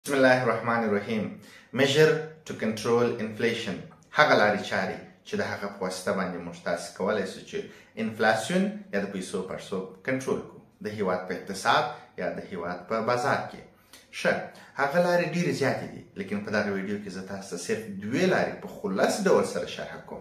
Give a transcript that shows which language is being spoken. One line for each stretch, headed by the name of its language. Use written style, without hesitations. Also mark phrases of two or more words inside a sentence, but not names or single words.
Arabic: بسم الله الرحمن الرحیم.
English: measure to control inflation
Pashto: هغه لارې چارې چې د هغه په واسطه باندې موږ تاسو کولی شو چې انفلاسیون یا د پیسو پړسوب کنټرول کړو د هیواد په اقتصاد یا د هیواد په بازار کې. ښه، هغه لارې ډېرې زیاتې دي، لیکن په دغه ویډیو کې زه تاسو ته صرف دوې لارې په خلاص ډول سره شرح کوم.